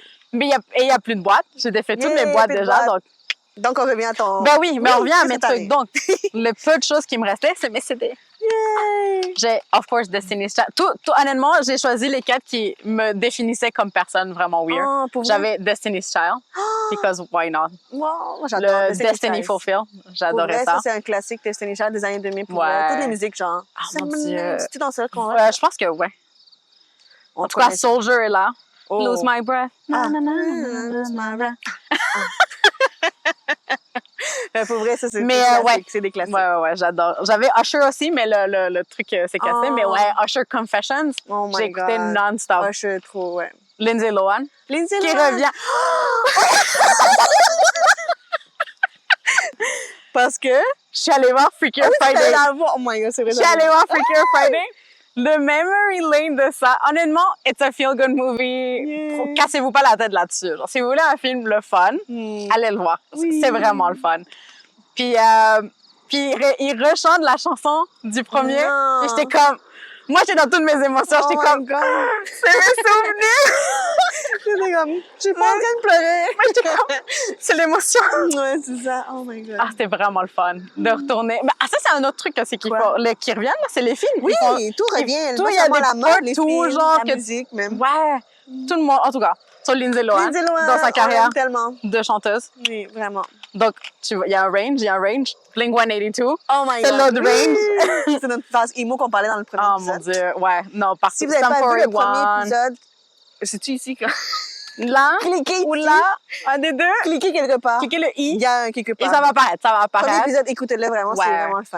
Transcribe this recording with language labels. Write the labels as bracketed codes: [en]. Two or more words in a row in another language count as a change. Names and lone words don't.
[fr] Mais il y a plus de boîtes. J'ai défait toutes [en] Yeah, [fr] mes boîtes plus de déjà. boîtes. Donc, Donc, on revient à ton. ben oui, mais on revient à mes cette année. trucs. Donc, le peu de choses qui me restaient, c'est mes CD. Yay! J'ai, [en] of course, Destiny's Child. [fr] Honnêtement, j'ai choisi les 4 qui me définissaient comme personne vraiment weird. Oh, pour vrai? J'avais Destiny's Child, [en] because why not? [fr] Wow, j'adore. Le Destiny Fulfill, Pour j'adorais vrai, ça. c'est un classique Destiny Child des années 2000. Pour Ouais. vrai. Toutes les musiques, genre. Ah, mon Dieu. C'est-tu dans ça qu'on Je pense que ouais. En tout cas, Soldier est là. Oh. Lose my breath. Ah. Na, na, na, na, Lose na, my na. Pour vrai, ça, c'est Mais, des classiques. ouais. C'est des classiques. Ouais, j'adore. J'avais Usher aussi, mais le truc s'est cassé. Oh. Mais ouais, Usher Confessions, [en] Oh my [fr] j'ai écouté [en] God. [fr] non-stop. Ah, je suis trop, ouais. Lindsay Lohan, Lindsay qui Lohan. revient. Parce que je suis allée voir Freakier Ah oui, Friday. t'allais la voir. [en] Oh my God, [fr] c'est vrai. Je suis allée voir Freakier Friday. Le [en] memory lane [fr] de ça, honnêtement, [en] it's a feel-good movie. Yeah. [fr] Cassez-vous pas la tête là-dessus. Genre, si vous voulez un film le fun, Hmm. allez le voir. Oui. C'est vraiment le fun. Puis il rechante la chanson du premier. Non. Et j'étais comme... Moi, j'étais dans toutes mes émotions. [en] Oh [fr] J'étais [en] my [fr] comme... [en] God. [fr] C'est mes souvenirs! J'étais comme, je suis pas en train de pleurer. J'étais comme... C'est l'émotion. Ouais, c'est ça. [en] Oh my God. [fr] Ah, c'était vraiment le fun de retourner. Mais, ça, c'est un autre truc, c'est qu'ils Quoi? font... Qui reviennent, là, c'est les films. Oui, Ils font- tout revient. tout, Pas il y a seulement des la mode, les partout, films, genre, la que- musique même. Ouais, tout le monde, en tout cas, sur Lindsay Lohan, Lindsay Lohan, dans sa on carrière l'aime tellement. de chanteuse. Oui, vraiment. Donc, tu vois, il y a un range. Blink-182. [en] Oh my [fr] C'est [en] God. [fr] l'autre range. C'est notre phase emo qu'on parlait dans le premier Oh épisode. mon Dieu, ouais. Non, parce Si que vous n'avez pas vu le 41, premier épisode, c'est-tu ici? là, Cliquez ou ici. là, un des deux, Cliquez quelque part. cliquez le Il i y a un quelque et part. ça va apparaître, Premier apparaître. épisode, écoutez-le vraiment, c'est Ouais. vraiment le fun.